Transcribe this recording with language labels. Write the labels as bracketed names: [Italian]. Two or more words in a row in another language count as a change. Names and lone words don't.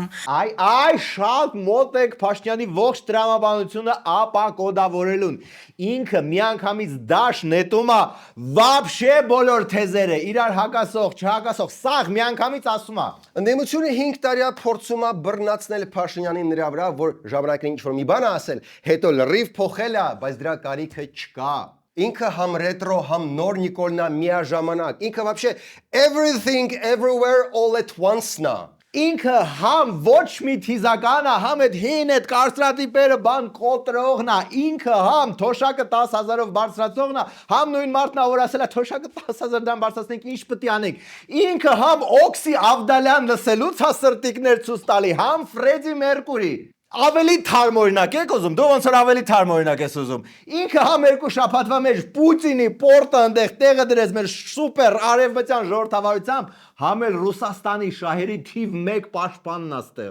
[Armenian] Այ շատ մոտ եք Փաշինյանի ողջ տրամաբանությունը ապակոդավորելուն։ Ինքը միանգամից դաշ նետում է վաբշե բոլոր թեզերը, իրար հակասող, չհակասող, սաղ միանգամից ասում է։ Ընդդիմությունը 5 տարիա փորձում է բռնացնել Փաշինյանին նրա վրա, որ ժամանակին ինչ-որ մի բան ասել, հետո լրիվ փոխել է, բայց դրա կարիքը չկա։ Ինքը համ ռետրո, համ նոր Նիկոլնա միաժամանակ։ Ինքը вообще everything everywhere all at once-նա։ Ինքը համ ոչ մի թիզական է, համ այդ հին այդ կարծրատիպերը բան կոտրողն է, ինքը համ թոշակը 10,000-ով բարձրացողն է, համ նույն մարդն է որ ասել է թոշակը 10,000 դրամ բարձրացնենք, ինչ պետք է անենք։ Ինքը համ Օքսի Ավդալյան լսելուց է սրտիկներ ցույց տալի, համ Ֆրեդի Մերկուրի։ Ավելի թարմօրինակ եք ուզում, դու ոնց որ ավելի թարմօրինակ ես ուզում։ Ինքը համ երկու շաբաթվա մեջ Պուտինի պորտը այնտեղ տեղը դրեց մեր սուպեր արևմտյան ժողովրդավարությամբ, համ էլ Ռուսաստանի շահերի թիվ 1 պաշտպանն աստեղ։